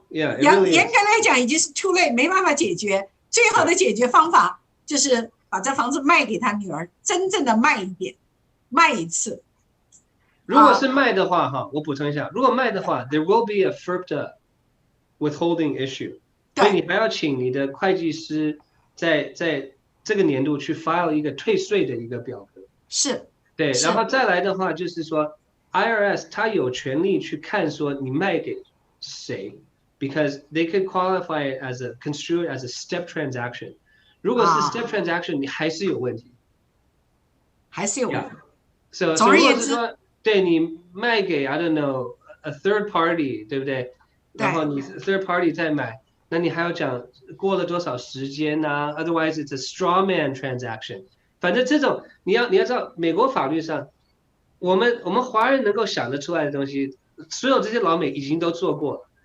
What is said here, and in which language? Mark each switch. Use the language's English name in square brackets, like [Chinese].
[Chinese] 严格来讲已经是 too late， 没办法解决。最好的解决方法就是把这房子卖给他女儿，真正的卖一点，卖一次。如果是卖的话我补充一下，如果卖的话 [English] there will be a FIRPTA withholding issue， [Chinese] 所以你还要请你的会计师在这个年度去 file 一个退税的一个表格。是。对，然后再来的话就是说 IRS 他有权利去看说你卖给谁 ， [English] because they could qualify as a construed as a step transaction。 [Chinese] 如果是 step transaction， 你还是有问题，还是有问题。 So 总而言之，对你卖给 [English] I don't know a third party， [Chinese] 对不对？然后你 third party 再买，那你还要讲过了多少时间啊 ？ [English] Otherwise it's a straw man transaction。 [Chinese] 反正这种你要知道，美国法律上，我们华人能够想得出来的东西，所有这些老美已经都做过了。